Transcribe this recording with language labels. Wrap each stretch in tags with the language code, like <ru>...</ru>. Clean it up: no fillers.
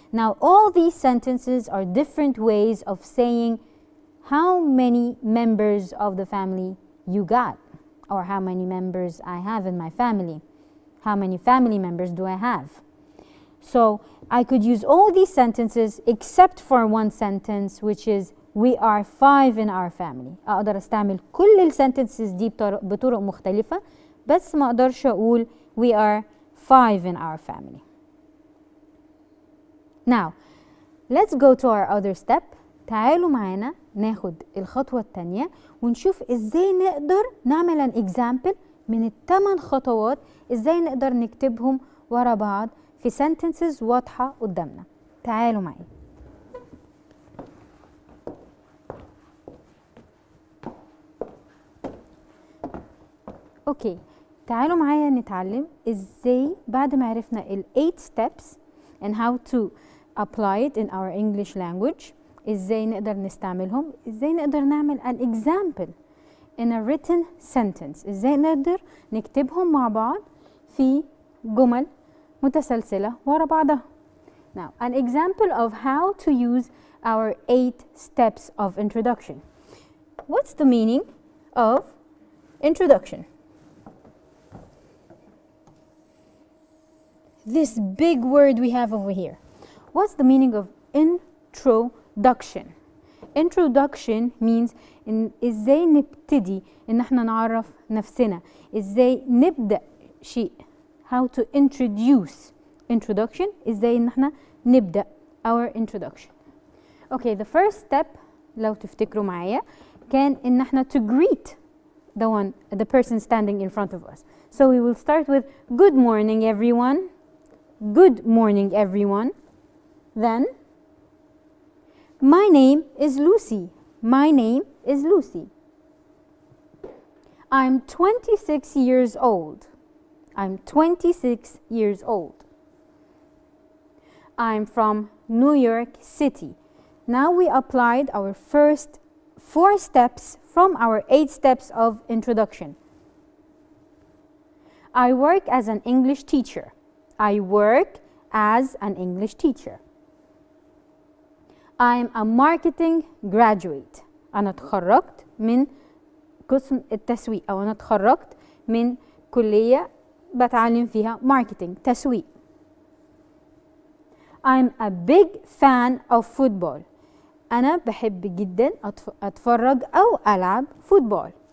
<en>Now all these sentences are different ways of saying how many members of the family you got, or how many members I have in my family. How many family members do I have? So I could use all these sentences except for one sentence, which is we are 5 in our family.</en> <ar>أقدر استعمل كل الsentences دي بطرق مختلفة، بس ما أقدرش أقول</ar> <en>we are 5 in our family. Now let's go to our other step.</en> <ar>تعالوا معانا ناخد الخطوة التانية ونشوف ازاي نقدر نعمل an example من ال8 خطوات، ازاي نقدر نكتبهم ورا بعض في sentences واضحة قدامنا. تعالوا معايا. اوكي، تعالوا معايا نتعلم ازاي بعد ما عرفنا ال 8</ar> <en>steps and how to apply it in our English language،</en> <ar>ازاي نقدر نستعملهم، ازاي نقدر نعمل</ar> <en>an example in a written sentence،</en> <ar>ازاي نقدر نكتبهم مع بعض في جمل متسلسلة ورا بعضها.</ar> <en>Now, an example of how to use our 8 steps of introduction. What's the meaning of introduction? This big word we have over here. What's the meaning of introduction? Introduction means</en> <ar>ازاي نبتدي ان احنا نعرف نفسنا، ازاي نبدأ شيء.</ar> <en>How to introduce. Introduction</en> <ar>ازاي ان احنا نبدأ</ar> <en>our introduction. Okay, the first step</en> <ar>لو تفتكروا معايا كان ان احنا</ar> <en>to greet the person standing in front of us. So we will start with good morning everyone. Good morning everyone. Then my name is Lucy. My name is Lucy. I'm 26 years old. I'm 26 years old. I'm from New York City. Now we applied our first 4 steps from our 8 steps of introduction. I work as an English teacher. I work as an English teacher. I'm a marketing graduate.</en> <ar>أنا اتخرجت من قسم التسويق، أو أنا اتخرجت من كلية بتعلم فيها marketing، تسويق.</ar> <en>I'm a big fan of football.</en> <ar>أنا بحب جدا أتفرج أو ألعب فوتبول.</ar>